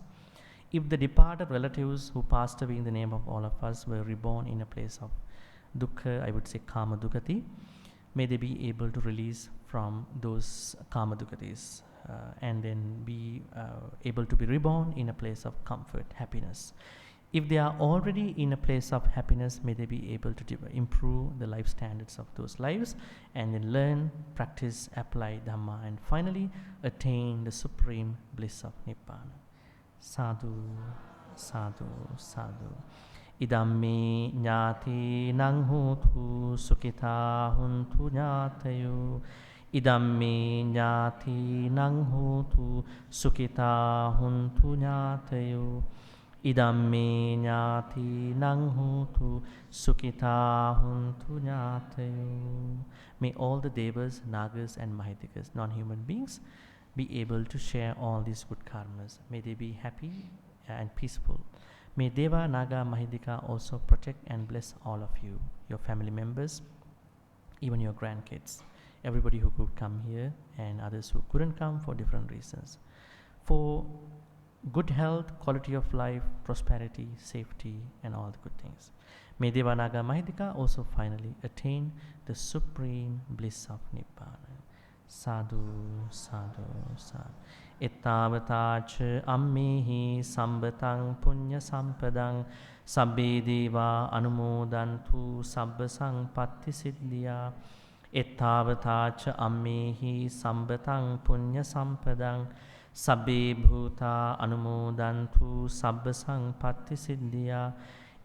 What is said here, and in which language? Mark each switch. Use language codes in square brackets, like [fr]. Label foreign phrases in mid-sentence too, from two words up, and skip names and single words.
[en] If the departed relatives who passed away in the name of all of us were reborn in a place of dukkha, I would say [pi] kama dukkati, [en] may they be able to release from those [pi] kama dukkatis [en] and then be able to be reborn in a place of comfort, happiness. If they are already in a place of happiness, may they be able to improve the life standards of those lives and then learn, practice, apply Dhamma, and finally attain the supreme bliss of Nibbana. [pi] Sadhu, sadhu, sadhu. Idam me ñāti nang hotu sukhita huntu ñātayo. Idam me ñāti nang hotu sukhita huntu ñātayo. Idam me ñāti nang hotu sukhita huntu ñātayo. [en] May all the devas, nagas and mahitikas, non-human beings, be able to share all these good karmas. May they be happy and peaceful. May Deva, Naga, Mahidika also protect and bless all of you, your family members, even your grandkids, everybody who could come here and others who couldn't come for different reasons. For good health, quality of life, prosperity, safety, and all the good things. May Deva, Naga, Mahidika also finally attain the supreme bliss of Nibbana. [pi] Sadhu, sadhu, sadhu. Ittavatacha ammehi sambatang punya sampadang sabbe deva anumodantu sabba sangpatti siddhya. Ittavatacha ammehi sambatang punya sampadang sabbe bhuta anumodantu sabba sangpatti siddhya.